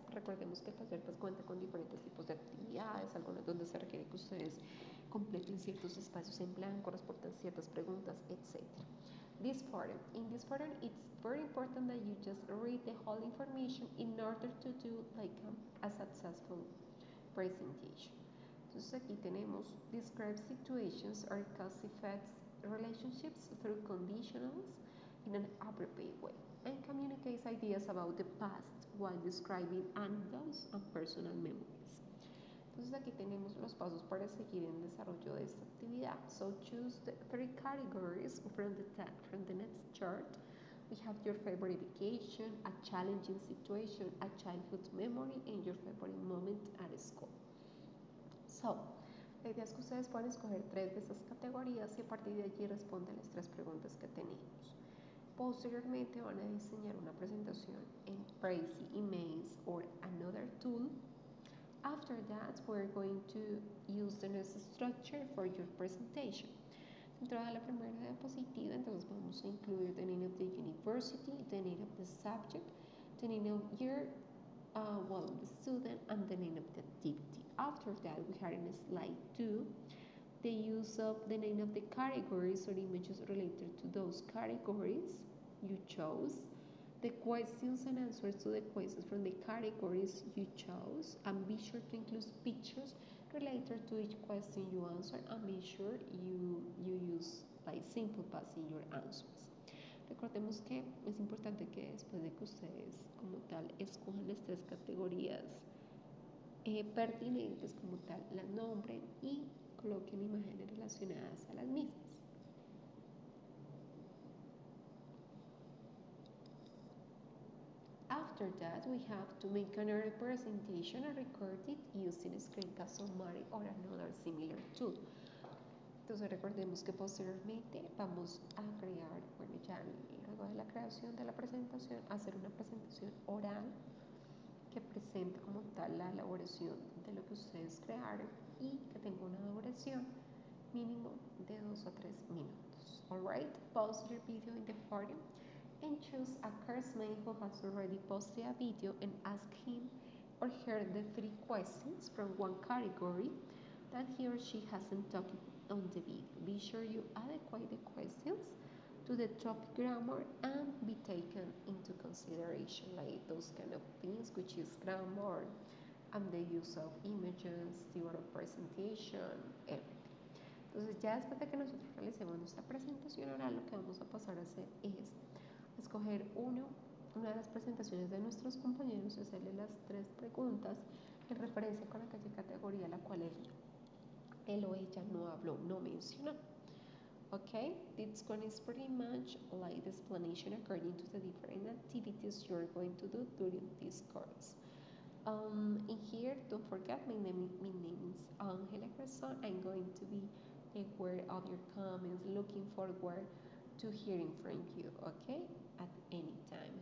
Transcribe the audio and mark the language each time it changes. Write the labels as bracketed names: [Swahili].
[Spanish] Recordemos que el taller pues cuenta con diferentes tipos de actividades, algunas donde se requiere que ustedes completen ciertos espacios en blanco, respondan ciertas preguntas, etc. [English] This part. In this part, it's very important that you just read the whole information in order to do like a successful presentation. [Spanish] Entonces aquí tenemos [English] describe situations or cause effects relationships through conditionals in an appropriate way and communicates ideas about the past while describing anecdotes and personal memories. [Spanish] Entonces aquí tenemos los pasos para seguir en el desarrollo de esta actividad. [English] So choose the three categories from the next chart. We have your favorite vacation, a challenging situation, a childhood memory, and your favorite moment at school. [Spanish] So, la idea es que ustedes puedan escoger tres de esas categorías y a partir de allí responden las tres preguntas que tenemos. Posteriormente van a diseñar una presentación en Prezi, Emails [English] or another tool. After that, we're going to use the next structure for your presentation. [Spanish] Dentro de la primera diapositiva, entonces vamos a incluir [English] the name of the university, the name of the subject, the name of your, the student, and the name of the activity. After that, we have in slide 2 the use of the name of the categories or images related to those categories you chose, the questions and answers to the questions from the categories you chose, and be sure to include pictures related to each question you answer, and be sure you use like simple past in your answers. [Spanish] Recordemos que es importante que después de que ustedes como tal escojan las tres categorías pertinentes como tal, las nombren y coloquen imágenes relacionadas a las mismas. [English] After that, we have to make another presentation and record it using Screencast or Mari or another similar tool. [Spanish] Entonces recordemos que posteriormente vamos a crear, bueno ya luego de la creación de la presentación, hacer una presentación oral que presente como tal la elaboración de lo que ustedes crearon y que tenga una duración mínimo de 2 a 3 minutos. [English] Alright, pause your video in the forum and choose a classmate who has already posted a video and ask him or her the 3 questions from one category that he or she hasn't talked on the video. Be sure you adequate the questions to the topic grammar and be taken into consideration, like those kind of things, which is grammar and the use of images, the order of presentation, everything. [Spanish] Entonces ya después de que nosotros realicemos nuestra presentación oral, lo que vamos a pasar a hacer es escoger una de las presentaciones de nuestros compañeros y hacerle las 3 preguntas en referencia con aquella categoría a la cual él o ella no habló, no mencionó. [English] Okay, this one is pretty much like the explanation according to the different activities you're going to do during this course. In here, don't forget my name is Angela Garzón. I'm going to be aware of your comments, looking forward to hearing from you, okay, at any time.